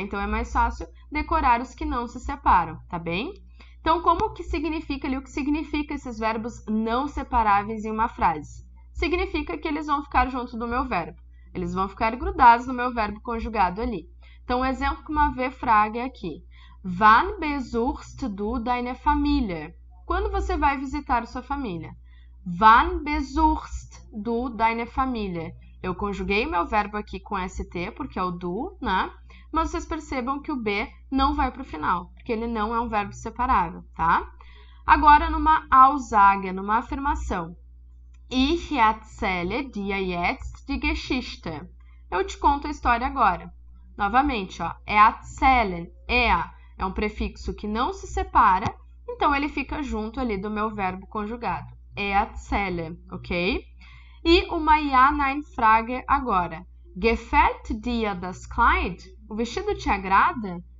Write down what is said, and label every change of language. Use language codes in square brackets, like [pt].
[pt] Então, é mais fácil decorar os que não se separam, tá bem? Então, como que significa ali, o que significa esses verbos não separáveis em uma frase? Significa que eles vão ficar junto do meu verbo. Eles vão ficar grudados no meu verbo conjugado ali. Então, um exemplo com uma V-frage é aqui. [de] Wann besuchst du deine Familie? [pt] Quando você vai visitar sua família? [de] Wann besuchst du deine Familie? [pt] Eu conjuguei meu verbo aqui com ST, porque é o du, né? Mas vocês percebam que o B não vai para o final, porque ele não é um verbo separável, tá? Agora, numa Aussage, numa afirmação. [de] Ich erzähle dir jetzt die Geschichte. [pt] Eu te conto a história agora. Novamente, ó, erzählen, é um prefixo que não se separa, então ele fica junto ali do meu verbo conjugado. Erzählen, ok? E uma Ja-Nein-Frage agora. [de] Gefällt dir das Kleid? [pt] O vestido te agrada?